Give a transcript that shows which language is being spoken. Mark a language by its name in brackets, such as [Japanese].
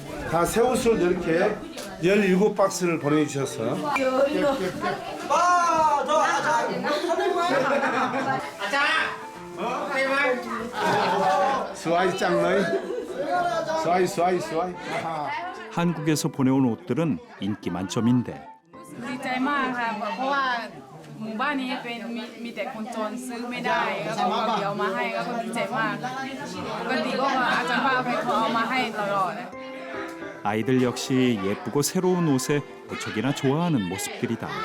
[Korean] 다 새 옷을 이렇게 17박스를 보내주셔서 [Thai] 스와이 짱너이 스와이 [Korean] 한국에서 보내온 옷들은 인기 만점인데 [Thai] ดีใจมากค่ะเพราะว่าหมู่บ้านนี้เป็นมีแต่คนจนซื้อไม่ได้แล้วก็เดี๋ยวมาให้ก็ดีใจมากปกติก็อาจารย์ป้าไปขอเอามาให้ตลอด [Korean] 아이들 역시 예쁘고 새로운 옷에 무척이나 좋아하는 모습들이다.